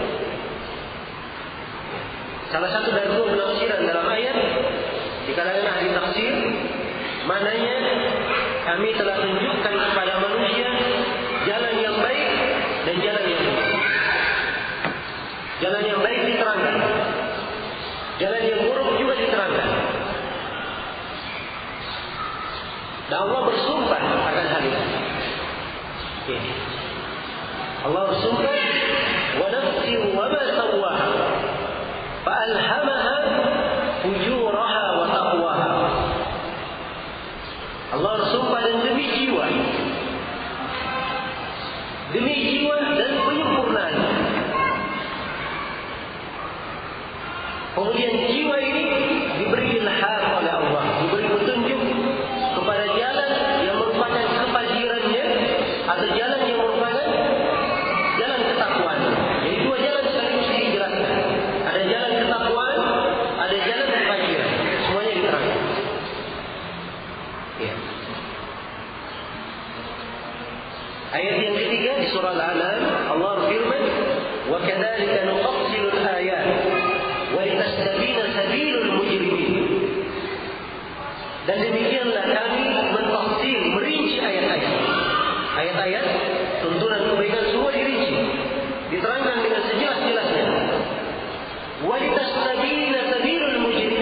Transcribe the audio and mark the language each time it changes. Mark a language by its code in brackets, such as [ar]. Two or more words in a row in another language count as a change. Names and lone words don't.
[id] Salah satu dari dua penafsiran dalam ayat di kalangan ahli tafsir, maknanya kami telah tunjukkan kepada manusia jalan yang baik dan jalan yang buruk. Jalan yang baik diterangkan, jalan yang buruk juga diterangkan. Dan Allah bersumpah akan hal itu. Allah bersumpah, [ar] ونفس وما سواها فألهمها فجورها وتقواها. [id] Allah bersumpah dan demi jiwa dan penyempurnaan. Kemudian jiwa ini diberi ilham oleh Allah, diberi petunjuk kepada jalan yang merupakan kefajirannya atau jalan yang merupakan jalan ketakwaan. Jadi dua jalan sekaligus dijelaskan. Ada jalan ketakwaan, ada jalan kefajiran. Semuanya diterangkan. Ya. Ayat yang ketiga di surah Al-An'am, Allah berfirman, [ar] "وكذلك نفصل الآيات ولتستبين سبيل المجرمين." [id] Dan demikianlah kami mentafsir, merinci ayat-ayat. Ayat-ayat tuntunan kebaikan semua dirinci, diterangkan dengan sejelas-jelasnya. [ar] ولتستبين سبيل المجرمين.